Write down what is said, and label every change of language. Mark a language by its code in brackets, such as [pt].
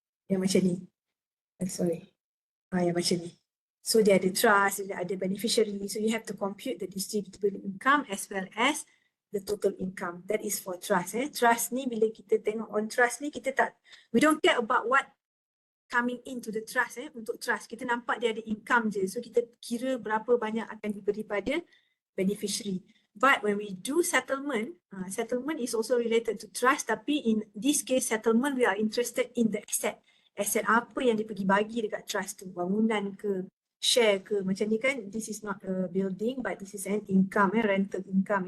[ms] Yang macam ni. [en] Sorry. [ms] Yang macam ni. So dia ada trust, dia ada beneficiary. [en] So you have to compute the distributable income as well as the total income. That is for trust. [ms] Trust ni bila kita tengok [en] on trust [ms] ni, kita tak, [en] we don't care about what coming into the trust. [ms] Untuk trust, kita nampak dia ada income je. So kita kira berapa banyak akan diberi pada beneficiary. [en] But when we do settlement, settlement is also related to trust. [ms] Tapi [en] in this case, settlement we are interested in the asset. [ms] Asset apa yang dia pergi bagi dekat trust tu. Bangunan ke, share ke. Macam ni kan, [en] this is not a building but this is an income, rental income.